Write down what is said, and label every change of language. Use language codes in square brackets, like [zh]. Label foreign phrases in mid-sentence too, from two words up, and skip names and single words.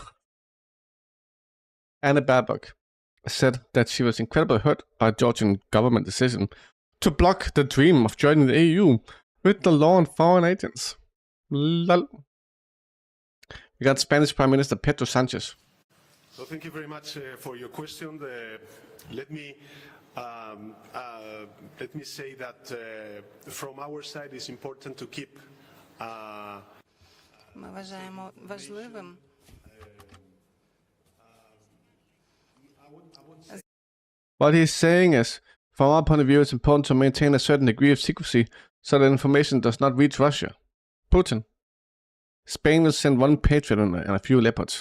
[en] Anna Baerbock said that she was incredibly hurt by Georgian government decision to block the dream of joining the EU with the law on foreign agents. Lol. We got Spanish Prime Minister Pedro Sanchez. So thank you very much for your question. Let me Let me say that from our side it's important to keep. [uk] Ми вважаємо важливим [en] What he's saying is, from our point of view, it's important to maintain a certain degree of secrecy so that information does not reach Russia. Putin. Spain will send 1 Patriot and a few Leopards.